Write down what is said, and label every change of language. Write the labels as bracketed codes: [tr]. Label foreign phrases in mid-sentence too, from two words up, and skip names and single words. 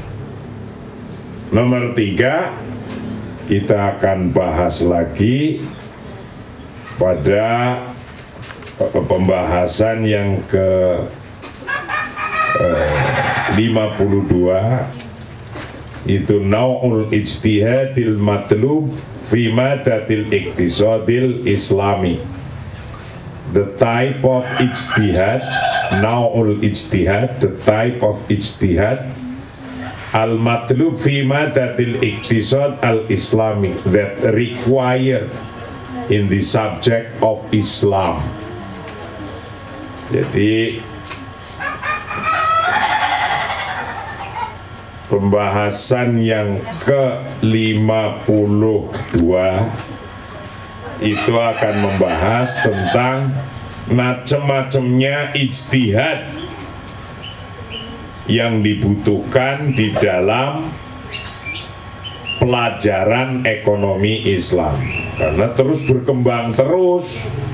[id] Nomor 3, kita akan bahas lagi pada pembahasan yang ke 52, itu [ar] نوع الاجتهاد المطلوب في مادة الاقتصاد الإسلامي. [en] The type of ijtihad, [ar] نوع الاجتهاد, [en] the type of ijtihad [ar] المطلوب في مادة الاقتصاد الإسلامي, [en] that required in the subject of Islam. [id] Jadi pembahasan yang ke-52 itu akan membahas tentang macam-macamnya ijtihad yang dibutuhkan di dalam pelajaran ekonomi Islam, karena terus berkembang terus.